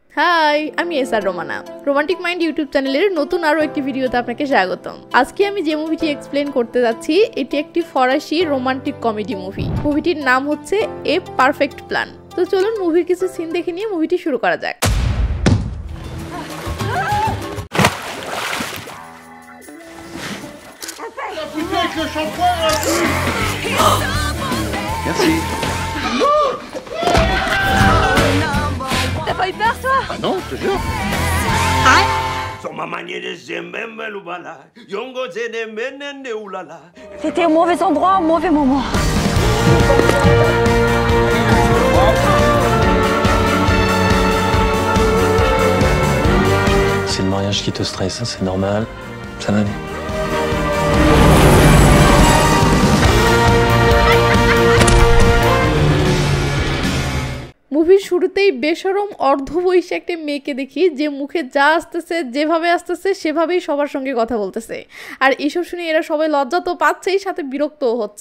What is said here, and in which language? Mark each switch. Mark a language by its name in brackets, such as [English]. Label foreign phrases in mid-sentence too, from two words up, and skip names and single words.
[Bangla] হাই, আমি এসআর রোমানা। রোমান্টিক মাইন্ড [English] YouTube channel-er [Bangla] নতুন আরও একটি ভিডিওতে আপনাকে স্বাগতম। আজকে আমি যে মুভিটি এক্সপ্লেন করতে যাচ্ছি এটি একটি ফরাসি [English] romantic comedy movie. [Bangla] মুভিটির নাম হচ্ছে এ পারফেক্ট প্ল্যান। তো চলুন মুভির কিছু সিন দেখে নিয়ে মুভিটি শুরু করা যাক। [French] Merci. T'as pas eu peur, toi? Ah non, je te jure. T'étais au mauvais endroit, au mauvais moment. C'est le mariage qui te stresse, hein, c'est normal. Ça va aller. [Bangla] মুভির শুরুতেই বেশরম অর্ধবয়সী একটা মেয়েকে দেখি যে মুখে যা আসতেছে যেভাবে আসতেছে সেভাবেই সবার সঙ্গে কথা বলতেছে। আর এইসব শুনে এরা সবাই লজ্জা তো পাচ্ছেই, সাথে বিরক্তও হচ্ছে।